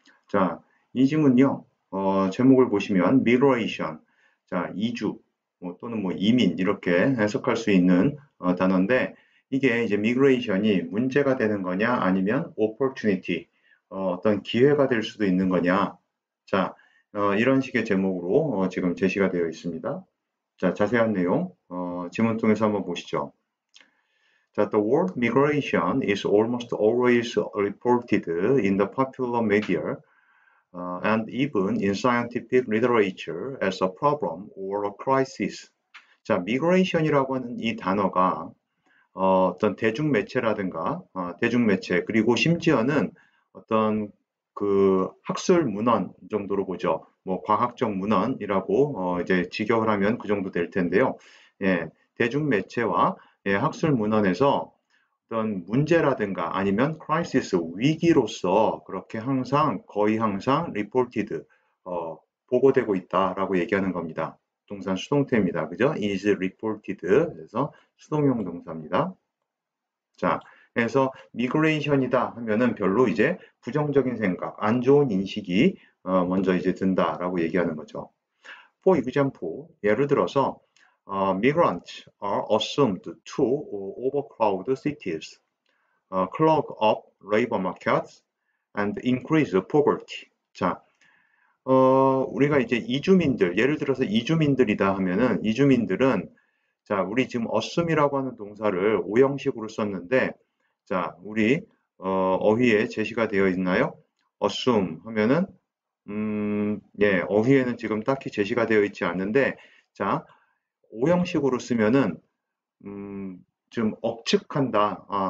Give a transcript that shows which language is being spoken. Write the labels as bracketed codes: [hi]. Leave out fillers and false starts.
[ko] 자, 이 지문요. 제목을 보시면 migration, 자, 이주 또는 이민 이렇게 해석할 수 있는 단어인데, 이게 이제 migration이 문제가 되는 거냐 아니면 opportunity, 어떤 기회가 될 수도 있는 거냐. 자, 이런 식의 제목으로 지금 제시가 되어 있습니다. 자, 자세한 내용 지문 통해서 한번 보시죠. [en] 자, the word migration is almost always reported in the popular media and even in scientific literature as a problem or a crisis. [ko] 자, migration이라고 하는 이 단어가 어떤 대중매체라든가 대중매체 그리고 심지어는 어떤 그 학술 문헌 정도로 보죠. 과학적 문헌이라고 이제 직역을 하면 그 정도 될 텐데요. 예, 대중매체와 학술 문헌에서 어떤 문제라든가 아니면 crisis, 위기로서 그렇게 항상 거의 항상 reported, 보고되고 있다라고 얘기하는 겁니다. 동사 수동태입니다. 그죠? [en] is reported. [ko] 그래서 수동형 동사입니다. 자, 그래서 migration이다 하면은 별로 이제 부정적인 생각, 안 좋은 인식이 먼저 이제 든다라고 얘기하는 거죠. [en] For example, [ko] 예를 들어서 [en] migrants are assumed to overcrowd cities, clog up labor markets, and increase poverty. [ko] 자, 우리가 이제 이주민들, 예를 들어서 이주민들이다 하면은 이주민들은, 자, 우리 지금 assume이라고 하는 동사를 오형식으로 썼는데, 자, 우리 어휘에 제시가 되어 있나요? assume 하면은 예, 어휘에는 지금 딱히 제시가 되어 있지 않는데, 자, 오형식으로 쓰면은 좀 억측한다.